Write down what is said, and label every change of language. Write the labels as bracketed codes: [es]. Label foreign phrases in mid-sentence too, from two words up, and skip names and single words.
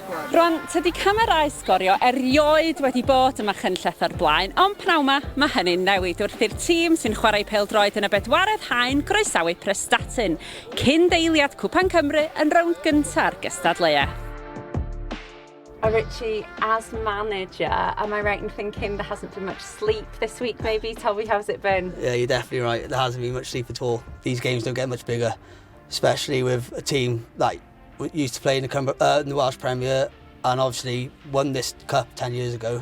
[cy] Rwan, tydi camerau Sgorio erioed wedi bod yma Machynlleth o'r blaen, ond pnawn mae hynny'n newid wrth i'r tîm sy'n chwarae pêl-droed yn y bedwaredd haen groesawu Prestatyn, cyn deiliad Cwpan Cymru yn rownd gynta'r gystadleuaeth. [en] Richie, as manager, am I right in thinking there hasn't been much sleep this week maybe? Tell me, how's it been? Yeah, you're definitely right. There hasn't been much sleep at all. These games don't get much bigger, especially with a team like used to play in the Welsh Premier and obviously won this cup 10 years ago.